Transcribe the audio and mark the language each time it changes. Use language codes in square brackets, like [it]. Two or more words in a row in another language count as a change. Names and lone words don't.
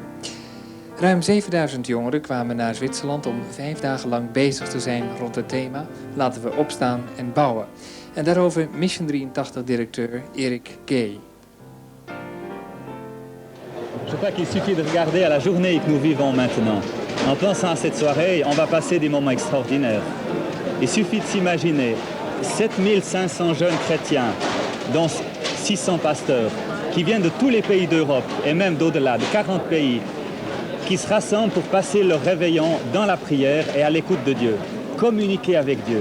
[nl] Ruim 7000 jongeren kwamen naar Zwitserland om 5 dagen lang bezig te zijn rond het thema Laten we opstaan en bouwen. En daarover Mission 83-directeur Erik Gay. [fr] Je crois qu'il suffit de regarder à la journée que nous vivons maintenant. En pensant à cette soirée, on va passer des moments extraordinaires. Il suffit de s'imaginer 7500 jeunes chrétiens, dont 600 pasteurs, qui viennent de tous les pays d'Europe et même d'au-delà, de 40 pays, qui se rassemblent pour passer leur réveillon dans la prière et à l'écoute de Dieu, communiquer avec Dieu.